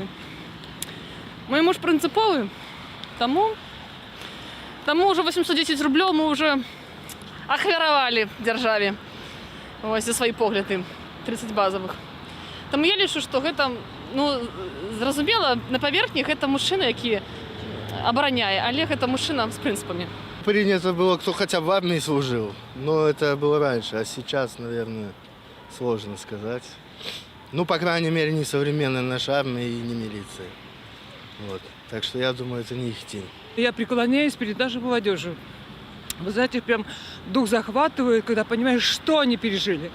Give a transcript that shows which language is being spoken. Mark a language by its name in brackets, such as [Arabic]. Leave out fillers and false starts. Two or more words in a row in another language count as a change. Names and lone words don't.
[Belarusian] Мой муж прынцыповы, таму ўжо 810 рублёў мы ўжо ахвяравалі дзяржаве за свае погляды, 30 базавых. Таму я лічу, што гэта, зразумела, на паверхні гэта мужчына, які абараняе, але гэта мужчына з прынцыпамі. [Russian] Принято было, кто хотя бы в армии служил, но это было раньше, а сейчас, наверное, сложно сказать. По крайней мере, не современная наша армия и не милиция. Вот. Так что я думаю, это не их день. Я преклоняюсь перед нашей молодежью. Вы знаете, прям дух захватывает, когда понимаешь, что они пережили.